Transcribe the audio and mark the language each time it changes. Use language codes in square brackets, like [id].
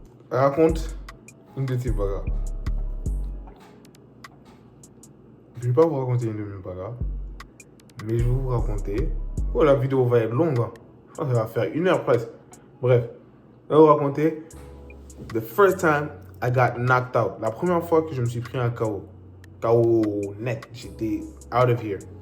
[fr] Raconte une de tes bagarres. Je ne vais pas vous raconter une de mes bagarres, mais je vais vous raconter. Oh, la vidéo va être longue. Hein. Ça va faire 1 heure presque. Bref, je vais vous raconter. [en] The first time I got knocked out. [fr] La première fois que je me suis pris un KO. KO net. J'étais [en] out of here.